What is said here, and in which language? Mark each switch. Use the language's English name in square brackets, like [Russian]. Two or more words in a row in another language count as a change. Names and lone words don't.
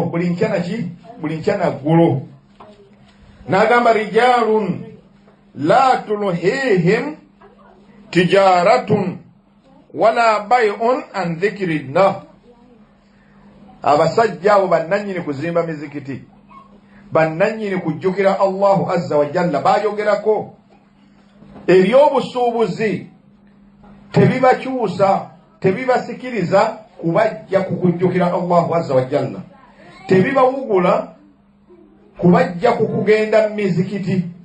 [Ganda] Buli nkya naki? Buli nkya naggulo. N'agamba [Arabic] رجال لا تلهيهم تجارة ولا بيع عن ذكر الله, [Ganda] abasajja abo bannannyini kuzimba mizikiti, bannannyini kujjukira [Arabic] الله عز وجل, [Ganda] bayogerako ebyobusuubuzi tebibakyusa, tebibasikiriza kubajja kukujjukira [Arabic] الله عز وجل, [Ganda] tebibawugula kubajja kukugenda mu mizikiti.